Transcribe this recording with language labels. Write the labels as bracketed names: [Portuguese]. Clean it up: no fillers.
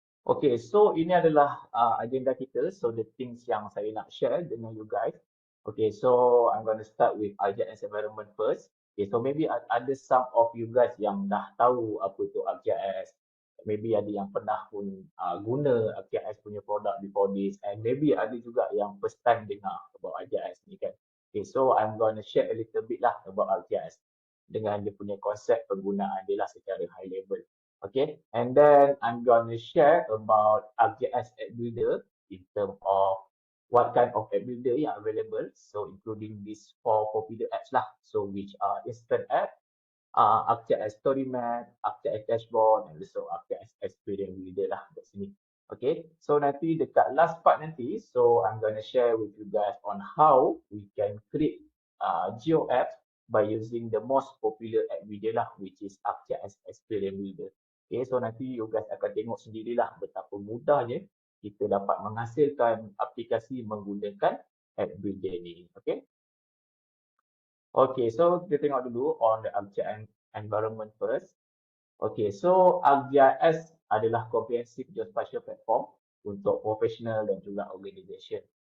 [Malay] Okay, so ini adalah agenda kita. [English] So the things [Malay] yang saya nak [English] share dengan you guys. Okay, so I'm going to start with ArcGIS environment first. [Malay] Okay, so maybe ada some of you guys yang dah tahu apa tu ArcGIS. Maybe ada yang pernah pun guna ArcGIS punya produk before this. And maybe ada juga yang first time dengar about ArcGIS ni kan. [English] Okay, so I'm going to share a little bit lah about ArcGIS [Malay] dengan dia punya konsep penggunaan dia lah secara high level. [English] Okay, and then I'm gonna share about ArcGIS App Builder in terms of what kind of app builder [Malay] yang available. [English] So including these 4 popular apps lah. So which are Instant App, ArcGIS Story Map, ArcGIS Dashboard, and also ArcGIS Experience Builder lah [Malay] kat sini. [English] Okay, so [Malay] nanti dekat last part nanti, [English] so I'm gonna share with you guys on how we can create GeoApps by using the most popular app builder lah, which is ArcGIS Experience Builder. [Malay] Okay, so nanti you guys akan tengok sendirilah betapa mudahnya kita dapat menghasilkan aplikasi menggunakan app builder ni. Okay. Okay, so kita tengok dulu [English] on the ArcGIS environment first. [Malay] Okay, so ArcGIS adalah [English] comprehensive geospatial platform [Malay] untuk profesional dan juga organisation.